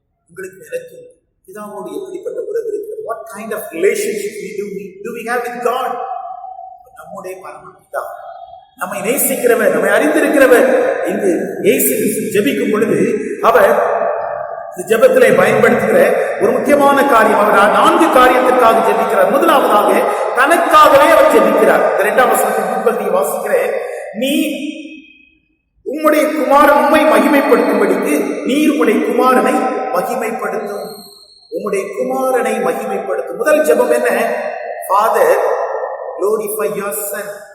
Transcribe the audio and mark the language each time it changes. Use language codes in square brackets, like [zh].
[ta] உங்களுக்கு எனக்கு பிதாவோடு எப்படிப்பட்ட உறவு இருக்கிறது? [en] What kind of relationship do we have with God? [ta] நம்முடைய பரம பிதா, நம்மை நேசிக்கிறவர், நம்மை அறிந்திருக்கிறவர். இங்கு இயேசு ஜெபிக்கும் பொழுது அவர் ஜெபத்திலே பயன்படுத்துகிற ஒரு முக்கியமான காரியம், அவர் 4 காரியத்திற்காக ஜெபிக்கிறார். முதலாவதாக தனக்காகவே அவர் ஜெபிக்கிறார். 2ஆம் வசனத்தின் முன்பகுதியை வாசிக்கிறேன். நீ உம்முடைய குமாரன் உம்மை மகிமைப்படுத்தும்படிக்கு நீர் உம்முடைய குமாரனை மகிமைப்படுத்தும். உம்முடைய குமாரனை மகிமைப்படுத்தும். முதல் ஜெபம் என்ன? [en] Father, glorify your son.